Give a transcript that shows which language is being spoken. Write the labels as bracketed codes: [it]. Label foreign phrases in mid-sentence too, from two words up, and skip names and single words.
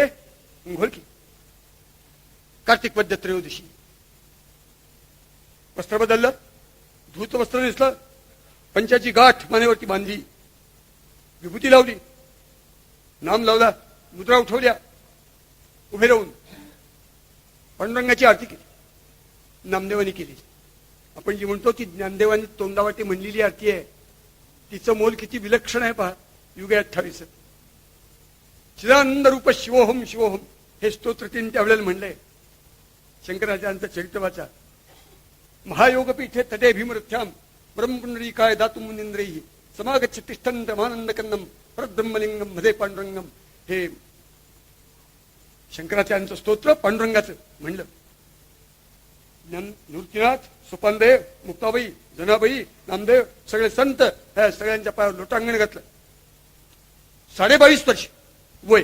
[mr] घोलकी कार्तिक वद्य त्रयोदशी, वस्त्र बदललं, धूत वस्त्र नेसलं, पंचाची गाठ मानेवरती बांधली, विभूती लावली, नाम लावला, मुद्रा उठवल्या, उभे राहून पांडुरंगाची आरती केली. नामदेवानी केली. आपण जी म्हणतो ती ज्ञानदेवानी तोंडावाटी म्हणलेली आरती आहे, तिचं मोल किती विलक्षण आहे पहा. युगे 28 [sa] चिदानंद रूप शिवोहम शिवोहम [mr] हे स्तोत्र तीन त्यावेळेला म्हणलंय. शंकराचार्यांचं चरित्र वाचा. [sa] महायोगपीठे तटे भीमरथ्याम ब्रह्मपुंडरीकाय दातु मुनींद्रैः समागच्छ तिष्ठन् रमानंद कन्नम परब्रह्मलिंगम मध्ये पांडुरंगम. [mr] हे शंकराचार्यांचं स्तोत्र पांडुरंगाचं म्हणलं. निवृत्तीनाथ, सोपानदेव, मुक्ताबाई, जनाबाई, नामदेव सगळे संत ह्या सगळ्यांच्या पायावर लोटांगण घातलं. 22.5 वर्ष वय.